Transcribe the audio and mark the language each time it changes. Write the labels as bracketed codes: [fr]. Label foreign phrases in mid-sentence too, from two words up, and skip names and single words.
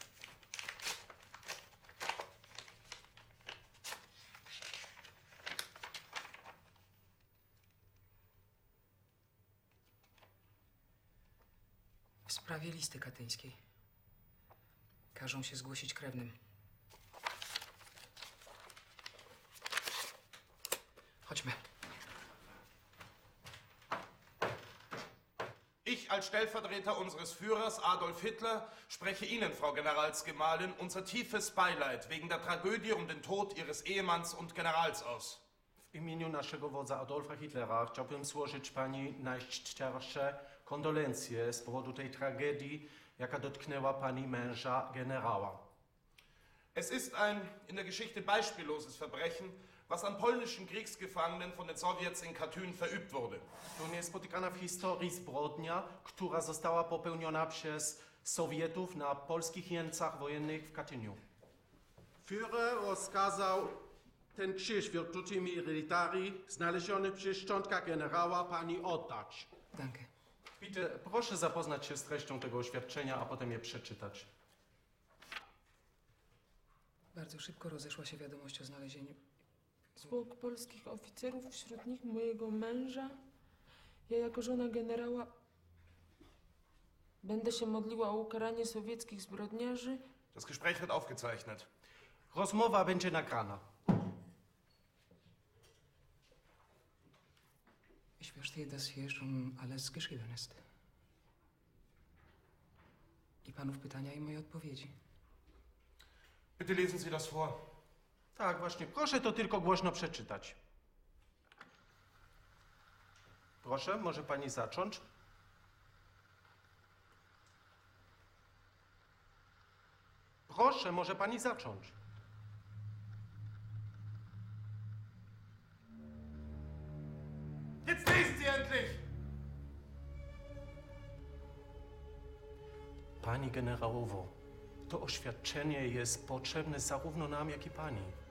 [pl] W sprawie listy katyńskiej. Każą się zgłosić krewnym. Chodźmy. [de] Ich als Stellvertreter unseres Führers Adolf Hitler spreche Ihnen, Frau Generalsgemahlin, unser tiefes Beileid wegen der Tragödie um den Tod Ihres Ehemanns und Generals aus. [pl] W imieniu naszego wodza Adolfa Hitlera chciałbym złożyć pani najszczersze kondolencje z powodu tej tragedii, jaka dotknęła pani męża generała. [de] Es ist ein in der Geschichte beispielloses Verbrechen, was an polnischen Kriegsgefangenen von den Sowjets in Katyn verübt wurde. [pl] To niespotykana w historii zbrodnia, która została popełniona przez Sowietów na polskich jeńcach wojennych w Katyniu. Führer rozkazał ten krzyż Virtuti Militari znaleziony przy szczątkach generała pani oddać. [de] Danke. Bitte, [pl] proszę zapoznać się z treścią tego oświadczenia, a potem je przeczytać. Bardzo szybko rozeszła się wiadomość o znalezieniu. Zwłok polskich oficerów, wśród nich mojego męża. Ja jako żona generała będę się modliła o ukaranie sowieckich zbrodniarzy. [de] Das Gespräch wird aufgezeichnet. [pl] Rozmowa będzie nagrana. [de] Ich verstehe, dass hier schon alles geschrieben ist. [pl] I panów pytania i moje odpowiedzi. [de] Bitte lesen Sie das vor. [pl] Tak, właśnie. Proszę to tylko głośno przeczytać. Proszę, może pani zacząć? Proszę, może pani zacząć. [de] Jetzt lesen Sie endlich! [pl] Pani generałowo, to oświadczenie jest potrzebne zarówno nam, jak i pani.